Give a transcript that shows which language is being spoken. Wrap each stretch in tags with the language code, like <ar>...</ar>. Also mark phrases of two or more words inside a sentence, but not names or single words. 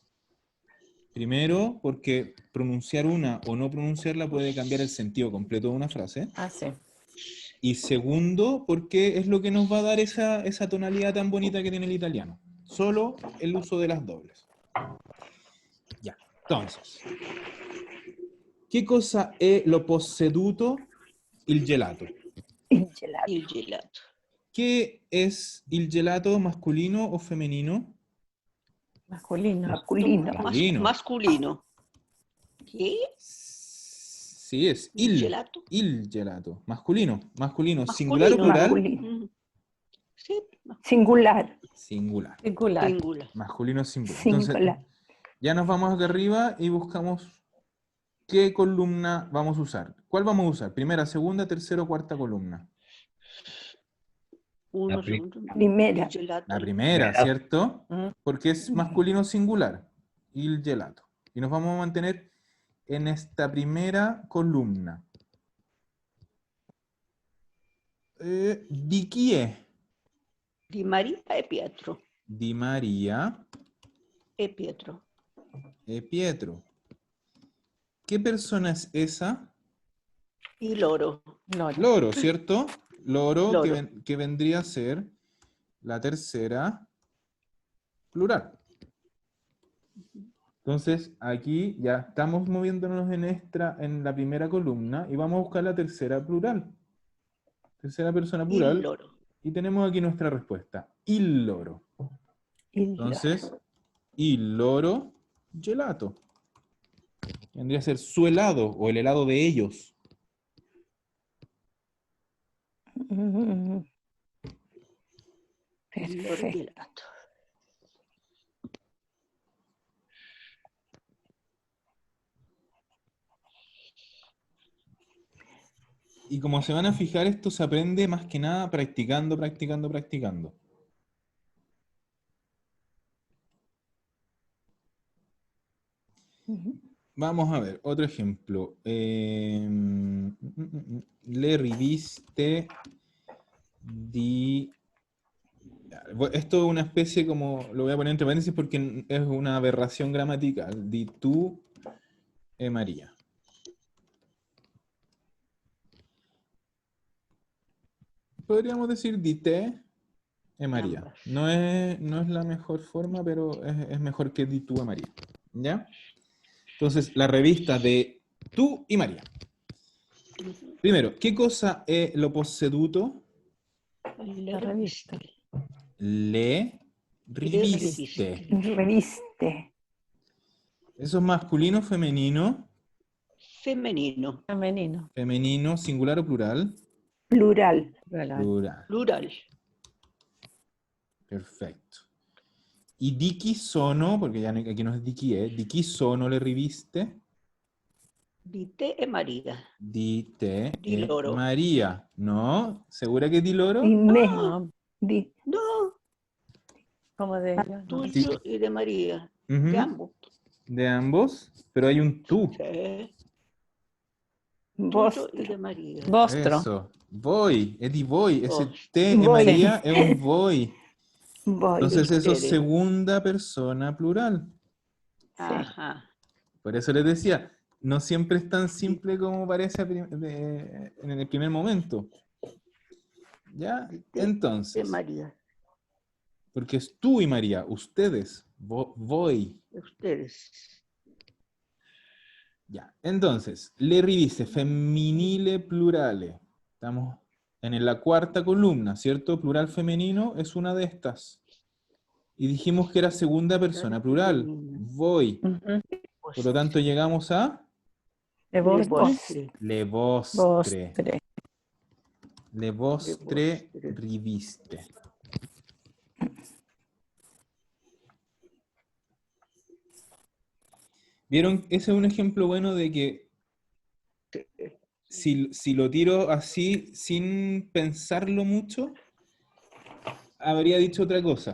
<es>Primero, porque pronunciar una o no pronunciarla puede cambiar el sentido completo de una frase. Ah, sí. Y segundo, porque es lo que nos va a dar esa tonalidad tan bonita que tiene el italiano. Solo el uso de las dobles. Ya, entonces. ¿Qué cosa</es> <it>è lo posseduto? Il gelato. Il gelato. Il gelato.</it> <es>¿Qué es</es> <it>il gelato,</it> <es>masculino o femenino? Masculino. Masculino. Masculino. Masculino. ¿Qué? Sí, es</es> <it>Il il. gelato. Il gelato.</it> <es>Masculino. Masculino. ¿Singular o Masculino. plural? Masculino. Mm. Sí, Singular. Singular. Singular. singular. Masculino singular. Entonces, Singular. ya nos vamos acá arriba y buscamos qué columna vamos a usar. ¿Cuál vamos a usar? ¿Primera, segunda, tercera o cuarta columna? Uno, La pri- segundo. Primera.</es> <it>Il gelato.</it> <es>La primera, Primera. ¿cierto? Mm. Porque es masculino singular.</es> <it>Il gelato.</it> <es>Y nos vamos a mantener en esta primera columna.</es> <it>Di chi è? Di Maria e Pietro. Di Maria E Pietro. e Pietro.</it> <es>¿Qué persona es esa? Y loro. Loro. Loro, ¿cierto? Loro, Loro. que vendría a ser la tercera plural. Entonces, aquí ya estamos moviéndonos en la primera columna y vamos a buscar la tercera plural. Tercera persona</es> <it>Il</it> <es>plural.</es> <it>loro.</it> <es>Y tenemos aquí nuestra respuesta.</es> <it>Il loro. Il</it> <es>Entonces,</es> <it>il loro gelato.</it> <es>Vendría a ser su helado o el helado de ellos. Mm,</es> <it>Il loro Perfetto. gelato.</it> <es>Y como se van a fijar, esto se aprende más que nada practicando, practicando, practicando. Vamos a ver, otro ejemplo.</es> <it>Le riviste di...</it> <es>Esto es una especie como, lo voy a poner entre paréntesis porque es una aberración gramatical.</es> <it>Di tu e María.</it> <es>Podríamos decir</es> <it>di te e María.</it> <es>Ambas. No es la mejor forma, pero es mejor que</es> <it>di tu e María.</it> <es>¿Ya? Entonces, la revista de tú y María. Primero, ¿qué cosa</es> <it>è lo posseduto? Le riviste. Le riviste. Riviste.</it> <es>¿Eso es masculino o femenino?</es> <it>Femmenino.</it> <es>Femenino. Femenino, singular o plural? Plural. Plural. Plural. Plural. Perfecto. ¿Y</es> <it>di chi sono?</it> <es>Porque ya aquí no es</es> <it>di chi, di chi sono le riviste? Di te e María. Di te Di e loro.</it> <es>María. ¿No? ¿Segura que</es> <it>di loro? Di me.</it> <es>No, Di. No, como de ellos, no. tuyo y de María. Ujú, De ambos. de ambos, pero hay un tú. Sí. Tuyo y</es> <it>Vostro.</it> <es>de María.</es> <it>Vostro. Eso. Voi, è di voi. Ese Vostro. te e Voi. María è un voi. Voi.</it> <es>Entonces eso es Ustedes. segunda persona plural.</es> <it>Sì.</it> <es>Ajá. Por eso les decía, no siempre es tan simple como parece en el primer momento. ¿Ya?</es> <it>Di te e</it> <es>Entonces, María. porque es tú y María, ustedes, voi. De ustedes. Ya. Entonces,</es> <it>le riviste femminile plurale.</it> <es>Estamos en la cuarta columna, ¿cierto? Plural femenino es una de estas. Y dijimos que era segunda persona plural. Femenino.</es> <it>Voi.</it> <es>Ujú. Por lo tanto, llegamos a De</es> <it>Le vostro. vostri. le vostre. Vostre. Le vostre vostre. riviste.</it> <es>¿Vieron? Ese es un ejemplo bueno de que si lo tiro así sin pensarlo mucho, habría dicho otra cosa.</es>